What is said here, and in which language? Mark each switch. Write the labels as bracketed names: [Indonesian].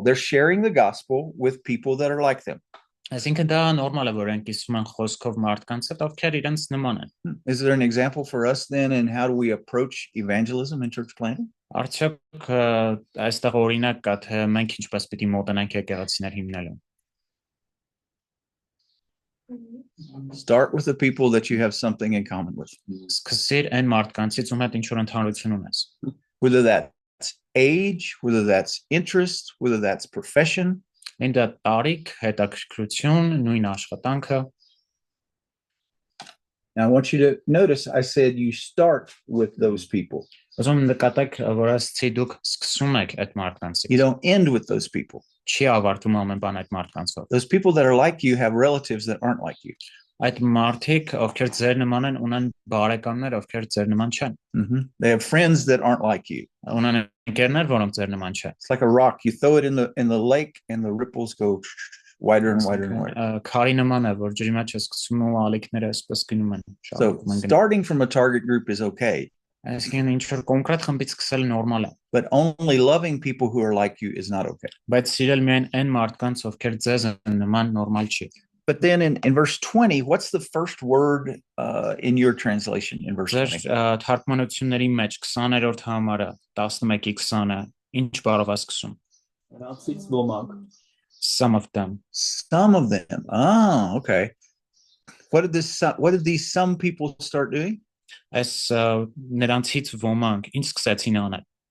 [English] They're sharing the gospel with people that are like them. [Armenian] Այսինքն դա նորմալ է, որ իրենք կիսվում են խոսքով մարդկանց հետ, ովքեր իրենց նման են։ [English] Is there an example for us then in how do we approach evangelism and church planting? [Armenian] Արդյոք այստեղ օրինակ կա, թե մենք ինչպես պիտի մոտենանք եկեղեցիներ հիմնելուն։ [English] Start with the people that you have something in common with. [Armenian] Սկսիր այն մարդկանցից, ում հետ ինչ-որ ընդհանրություն ունես։ [English] Whether that's age, whether that's interest, whether that's profession. [Armenian] Ինձ տարիք, հետաքրքրություն, նույն աշխատանքը։ [English] Now I want you to notice I said you start with those people. [Armenian] Ուզում նկատեք, որ ասացի դուք սկսում եք այդ մարդկանցից։ [English] You don't end with those people. [Armenian] Չի ավարտվում ամեն բան այդ մարդկանցով։ [English] Those people that are like you have relatives that aren't like you. [Armenian] Այդ մարդիկ, ովքեր ձեր նման են, ունեն բարեկամներ, ովքեր ձեր նման չեն։ [English] They have friends that aren't like you. [Armenian] Ունեն ընկերներ, որոնք ձեր նման չեն։ [English] It's like a rock. You throw it in the lake and the ripples go wider and wider and wider. [Armenian] Քարի նման է, որ ջրի մեջ է սկսում ու ալիքները այսպես գնում են։ [English] So starting from a target group is okay. [Armenian] Այսինքն ինչ-որ կոնկրետ խմբից սկսելը նորմալ է։ [English] But only loving people who are like you is not okay. [Armenian] Բայց սիրել միայն այն մարդկանց, ովքեր ձեզ են նման, նորմալ չի։ [English] But then in verse 20, what's the first word in your translation in verse 20? [Armenian] Թարգմանությունների մեջ 20-րդ համարը 11-20-ը ինչ բառով է սկսում։ Նրանցից ոմանք։ [English] Some of them. Some of them. Oh, okay. What did these some people start doing? [Armenian] Այս նրանցից ոմանք ինչ սկսեցին անել։